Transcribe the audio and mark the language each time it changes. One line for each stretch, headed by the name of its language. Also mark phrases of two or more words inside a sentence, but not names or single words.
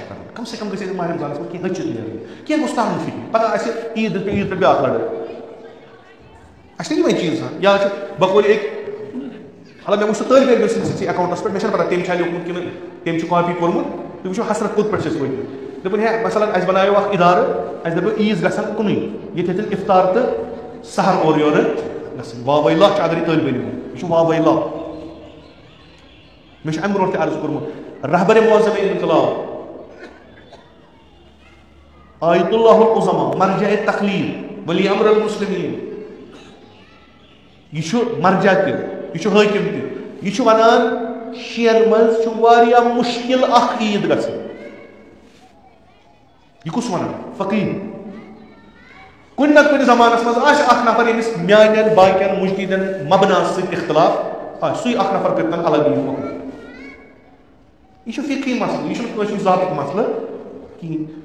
Kashmiri: کران کم سے کم گژھِ اَسہِ ماہِ رمضانس منٛز کینٛہہ ۂچھِتھ نیرٕنۍ کینٛہہ گوٚژھ ترُن فِکرِ پگاہ آسہِ عیٖد پٮ۪ٹھ بیٛاکھ لڑٲے اَسہِ چھِ یِمے چیٖز یا چھُ بقول أکۍ مطلب مےٚ وٕچھ سُہ طٲلبہِ علمہِ سٕنٛدِسٕے اٮ۪کاوُنٛٹَس پٮ۪ٹھ مےٚ چھَنہٕ پتہ تٔمۍ چھا لیوٗکھمُت کِنہٕ تٔمۍ چھُ کاپی کوٚرمُت تُہۍ وٕچھِو حسرت کوٚت پٮ۪ٹھ چھِ أسۍ وٲتمٕتۍ دوٚپُن ہے مثلاً اَسہِ بنایو اکھ اِدارٕ اَسہِ دوٚپ عیٖز گژھن کُنُے ییٚتہِ ہیٚتٮ۪ن اِفطار تہٕ سحر اورٕ یورٕ گژھٕنۍ واوَے لا چھُ اگر یہِ طٲلبہِ علم یہِ چھُ واوَے لا مےٚ چھُ اَمہِ برونٛٹھ تہِ عرض کوٚرمُت
Persian: رہبرِ معظم انقلاب
Kashmiri: آیت اللہ العظما مرجع تقلید
Arabic: ولی امر المسلمین
Kashmiri: یہ مرجع تہ یہ حاکم تہ یہ ونان شین مز واریاہ مشکل اخ عید گژھن یہ کس ونان فقیر کن نہ کن زمانس مز آسہِ اخ نفر ییٚمِس میانٮ۪ن باقین مجتہدن مبناس سۭتۍ اختلاف سُے اخ نفر کٔرتن الگ عید مۄکلٲیِتھ یہ فقہی مسلہٕ یہ چھُنہٕ کٲنٛسہِ ذاتُک مسلہٕ کِہیٖنۍ